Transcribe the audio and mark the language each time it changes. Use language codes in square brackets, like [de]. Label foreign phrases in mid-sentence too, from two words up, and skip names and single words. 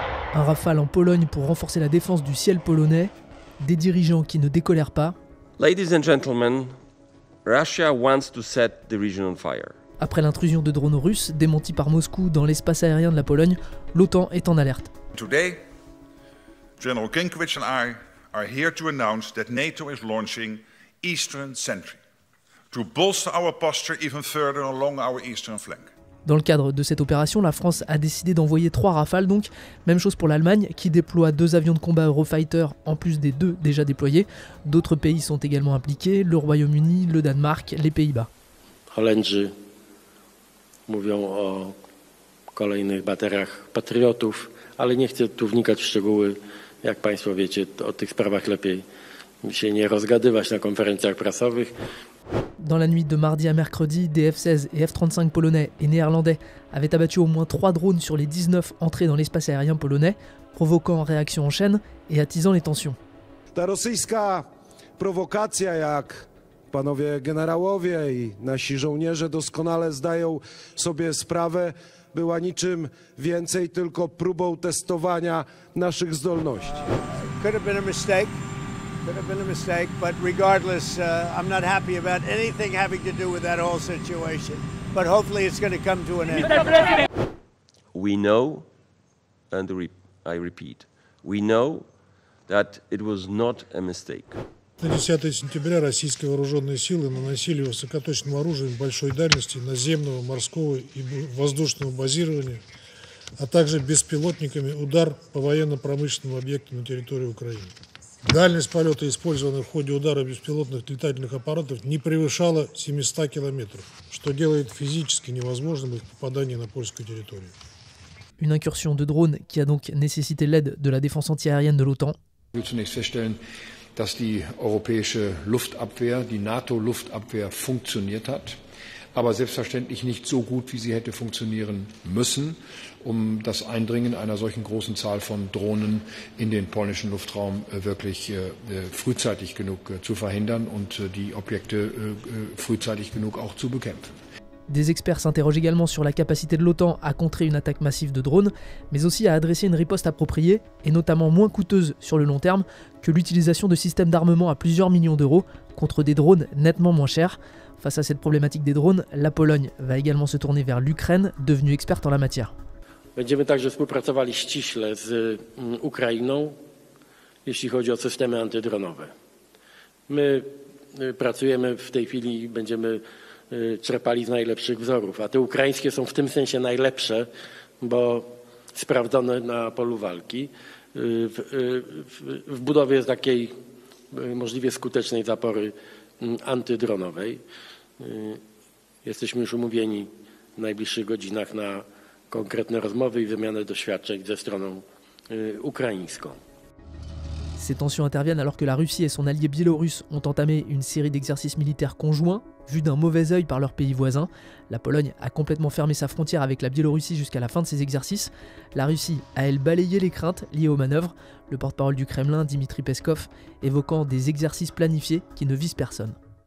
[fr] Un Rafale en Pologne pour renforcer la défense du ciel polonais, des dirigeants qui ne décolèrent pas. [en] Ladies and gentlemen, Russia wants to set the region on fire. [fr] Après l'intrusion de drones russes démentie par Moscou dans l'espace aérien de la Pologne, l'OTAN est en alerte. [en] Today, General Kinkowicz and I are here to announce that NATO is launching Eastern Sentry to bolster our posture even further along our eastern flank. [fr] Dans le cadre de cette opération, la France a décidé d'envoyer 3 Rafales donc. Même chose pour l'Allemagne qui déploie 2 avions de combat Eurofighter en plus des 2 déjà déployés. D'autres pays sont également impliqués, le Royaume-Uni, le Danemark, les Pays-Bas. [pl] Holendrzy mówią o kolejnych bateriach Patriotów, ale nie chcę tu wnikać w szczegóły. Jak Państwo wiecie, o tych sprawach lepiej się nie rozgadywać na konferencjach prasowych. [fr] Dans la nuit de mardi à mercredi, des F-16 et F-35 polonais et néerlandais avaient abattu au moins 3 drones sur les 19 entrées dans l'espace aérien polonais, provoquant réaction en chaîne et attisant les tensions. [pl] Ta rosyjska prowokacja, jak panowie generałowie i nasi żołnierze doskonale zdają sobie sprawę, była niczym więcej tylko próbą testowania naszych zdolności. [en] Could have been a mistake. Could have been a mistake, but regardless, I'm not happy about anything having to do with that whole situation. But hopefully it's going to come to an end. We know, and I repeat, we know that it was not a mistake. [ru] На 10 сентября российские вооруженные силы наносили высокоточным оружием большой дальности наземного, морского и воздушного базирования, а также беспилотниками удар по военно-промышленным объектам на территории Украины. Дальность полета, использованная в ходе удара беспилотных летательных аппаратов, не превышала 700 километров, что делает физически невозможным их попадание на польскую территорию. [fr] Une incursion de drones qui a donc nécessité l'aide de la défense antiaérienne de l'OTAN. [de] Dass die europäische Luftabwehr, die NATO-Luftabwehr funktioniert hat, aber selbstverständlich nicht so gut, wie sie hätte funktionieren müssen, das Eindringen einer solchen großen Zahl von Drohnen in den polnischen Luftraum wirklich frühzeitig genug zu verhindern und die Objekte frühzeitig genug auch zu bekämpfen. [fr] Des experts s'interrogent également sur la capacité de l'OTAN à contrer une attaque massive de drones, mais aussi à adresser une riposte appropriée, et notamment moins coûteuse sur le long terme que l'utilisation de systèmes d'armement à plusieurs millions d'euros contre des drones nettement moins chers. Face à cette problématique des drones, la Pologne va également se tourner vers l'Ukraine, devenue experte en la matière. [pl] Będziemy także współpracowali ściśle z Ukrainą, jeśli chodzi o systemy antydronowe. My pracujemy w tej chwili, będziemy czerpali z najlepszych wzorów, a te ukraińskie są w tym sensie najlepsze, bo sprawdzone na polu walki w budowie takiej możliwie skutecznej zapory antydronowej. Jesteśmy już umówieni w najbliższych godzinach na konkrétne rozmowy i wymianę doświadczeń ze stroną ukraińską. [fr] Ces tensions interviennent alors que la Russie et son allié biélorusse ont entamé une série d'exercices militaires conjoints, vus d'un mauvais œil par leurs pays voisins. La Pologne a complètement fermé sa frontière avec la Biélorussie jusqu'à la fin de ces exercices. La Russie a, elle, balayé les craintes liées aux manœuvres, le porte-parole du Kremlin, Dmitri Peskov, évoquant des exercices planifiés qui ne visent personne.